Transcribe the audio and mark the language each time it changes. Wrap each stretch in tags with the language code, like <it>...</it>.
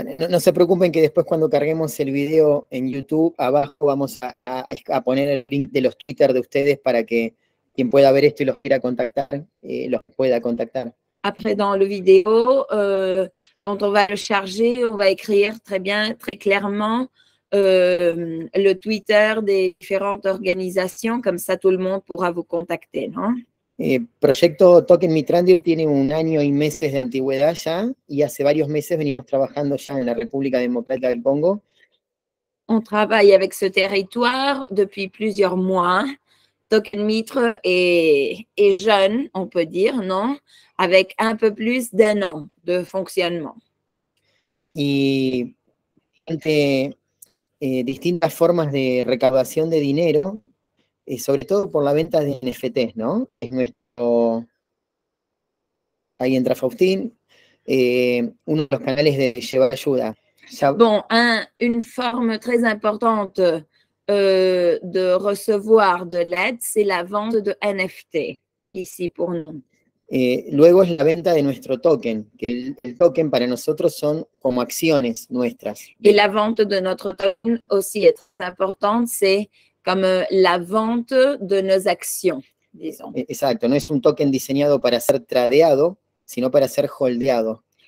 <es>No se preocupen que después cuando carguemos el video en YouTube, abajo vamos a poner el link de los Twitter de ustedes para que quien pueda ver esto y los quiera contactar, los pueda contactar.</es> <fr>Après, dans le vidéo, quand on va le charger, on va écrire très bien, très clairement le Twitter des différentes organisations, comme ça tout le monde pourra vous contacter,</fr> <es>¿no? Proyecto Token Mitrandir tiene 1 año y meses de antigüedad ya, y hace varios meses venimos trabajando ya en la República Democrática del Congo.</es> <fr>On travaille avec ce territoire depuis plusieurs mois. Token Mitre est jeune, on peut dire, non? Avec un peu plus d'1 an de fonctionnement.</fr> <es>Y distintas formas de recaudación de dinero, sobre todo por la venta de NFTs, ¿no? Es nuestro... Ahí entra Faustín, uno de los canales de Lleva Ayuda.</es> <fr>Bon, une forme très importante de recevoir de l'aide, c'est la vente de NFT, ici pour nous.</fr> <es>Luego es la venta de nuestro token, que el token para nosotros son como acciones nuestras.</es> <fr>Et la vente de notre token aussi est très importante, c'est comme la vente de nos actions, disons.</fr> <es>Exacto, no es un token diseñado para ser tradeado, sino para ser holdeado.</es>